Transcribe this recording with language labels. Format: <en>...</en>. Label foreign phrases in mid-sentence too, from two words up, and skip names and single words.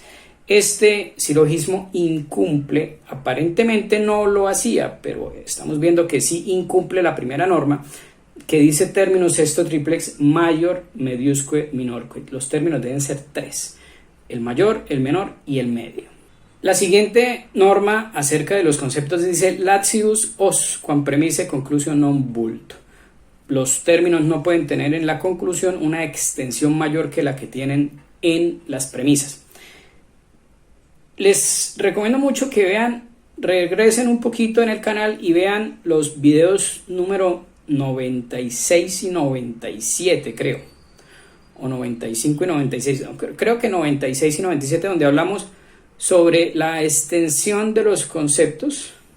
<es>Este silogismo incumple, aparentemente no lo hacía, pero estamos viendo que sí incumple la primera norma que dice</es> <la>términos sexto triplex mayor, mediusque, minorque.</la> <es>Los términos deben ser tres, el mayor, el menor y el medio. La siguiente norma acerca de los conceptos dice</es> <la>latius os quam premise conclusio non vult.</la> <es>Los términos no pueden tener en la conclusión una extensión mayor que la que tienen en las premisas. Les recomiendo mucho que regresen un poquito en el canal y vean los videos número 96 y 97, creo, o 95 y 96, creo que 96 y 97, donde hablamos sobre la extensión de los conceptos,</es>